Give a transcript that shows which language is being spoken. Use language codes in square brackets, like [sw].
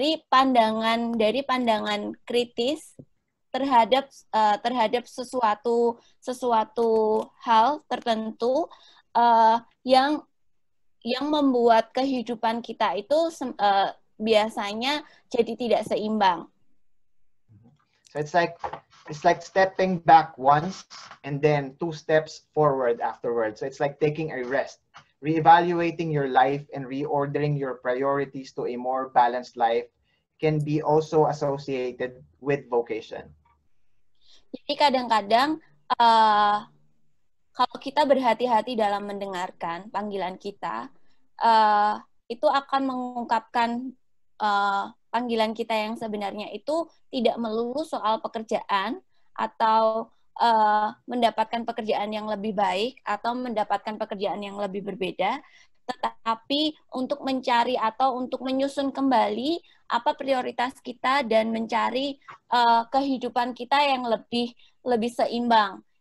[id] pandangan kritis terhadap sesuatu hal tertentu yang membuat kehidupan kita itu biasanya jadi tidak seimbang. [en] So it's like stepping back once and then 2 steps forward afterwards. So it's like taking a rest, reevaluating your life and reordering your priorities to a more balanced life can be also associated with vocation. [id] Jadi kadang-kadang kalau kita berhati-hati dalam mendengarkan panggilan kita, itu akan mengungkapkan panggilan kita yang sebenarnya itu tidak melulu soal pekerjaan atau mendapatkan pekerjaan yang lebih baik atau mendapatkan pekerjaan yang lebih berbeda, tetapi untuk mencari atau untuk menyusun kembali apa prioritas kita dan mencari kehidupan kita yang lebih seimbang.